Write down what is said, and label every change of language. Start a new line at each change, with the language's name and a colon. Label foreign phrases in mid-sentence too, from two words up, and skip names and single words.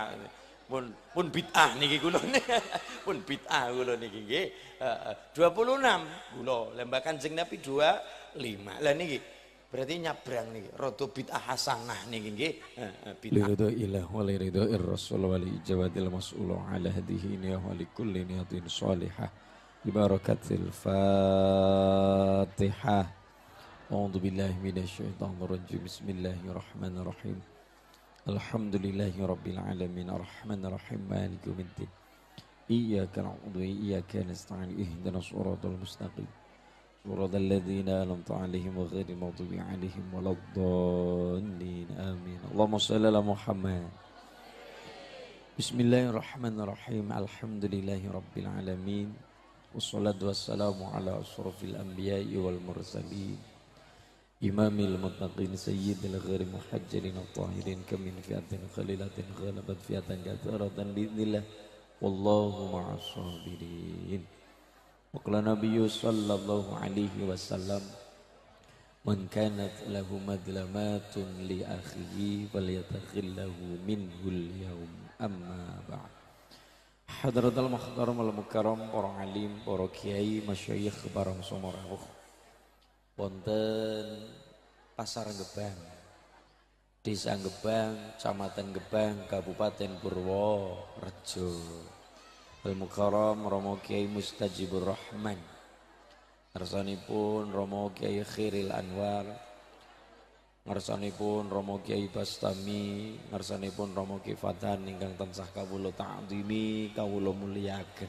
Javanese: Pun bid'ah niki kula. Pun bid'ah kula niki nggih. 26 kula, lembah Kanjeng Nabi 25. Lah niki berarti nyabrang niki rada
Arabic: بدعة حسنة
Javanese: niki nggih. Bid'ah
Arabic: لرضا الله ولرضا الرسول ولإجابة المسؤول على هذه النية ولكل نية صالحة ببركة الفاتحة. أعوذ بالله من الشيطان الرجيم. بسم الله الرحمن الرحيم. الحمد لله رب العالمين الرحمن الرحيم مالك يوم الدين. إياك نعبد وإياك نستعين اهدنا الصراط المستقيم. صراط الذين أنعمت عليهم غير المغضوب عليهم ولا الضالين. Amin. اللهم صل على محمد. بسم الله الرحمن الرحيم. الحمد لله رب العالمين. والصلاة والسلام على أشرف الأنبياء والمرسلين. إمام المتقين سيد الغر المحجلين الطاهرين كم من فئة قليلة غلبت فئة كثيرة بإذن الله والله مع الصابرين. وقال النبي صلى الله عليه وسلم من كانت له مظلمة لأخيه فليتحلله منه اليوم أما بعد. حضرة المحترم والمكرم
Javanese: para alim, para kiai, masyayikh barang somorawuh wonten Pasar Gebang, Desa Gebang, Kecamatan Gebang, Kabupaten Purworejo. Al-Mukarram Romo Kiai Mustajibur Rahman, ngarsanipun Romo Kiai Khairil Anwar, ngarsanipun Romo Kiai Bastami, ngarsanipun Romo Kiai Fatan ingkang tansah kawula ta'dhimi, kawula mulyaken.